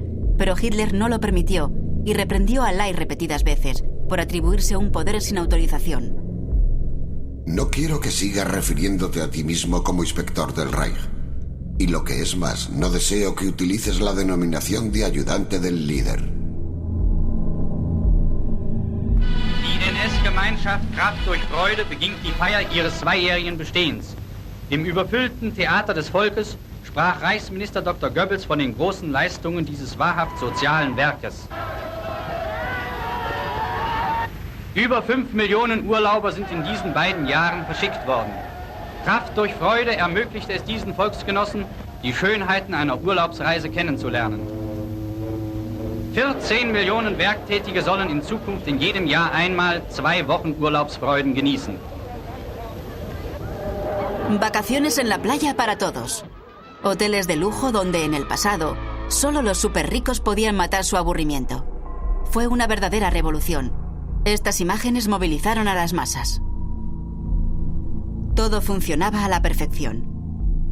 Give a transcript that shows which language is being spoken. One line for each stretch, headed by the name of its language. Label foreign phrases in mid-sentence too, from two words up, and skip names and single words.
Spanish: Pero Hitler no lo permitió y reprendió a Lai repetidas veces por atribuirse un poder sin autorización. No quiero que sigas refiriéndote a ti mismo como inspector del Reich. Y lo que es más, no deseo que utilices la denominación de ayudante del líder.
German: Die NS-Gemeinschaft Kraft durch Freude beginnt die Feier ihres zweijährigen Bestehens. Im überfüllten Theater des Volkes sprach Reichsminister Dr. Goebbels von den großen Leistungen dieses wahrhaft sozialen Werkes. Über 5 Millionen Urlauber sind in diesen beiden Jahren verschickt worden. Kraft durch Freude ermöglichte es diesen Volksgenossen, die Schönheiten einer Urlaubsreise kennenzulernen. 14 Millionen Werktätige sollen in Zukunft in jedem Jahr einmal 2 Wochen Urlaubsfreuden genießen.
Spanish: Vacaciones en la playa para todos. Hoteles de lujo donde en el pasado solo los superricos podían matar su aburrimiento. Fue una verdadera revolución. Estas imágenes movilizaron a las masas. Todo funcionaba a la perfección.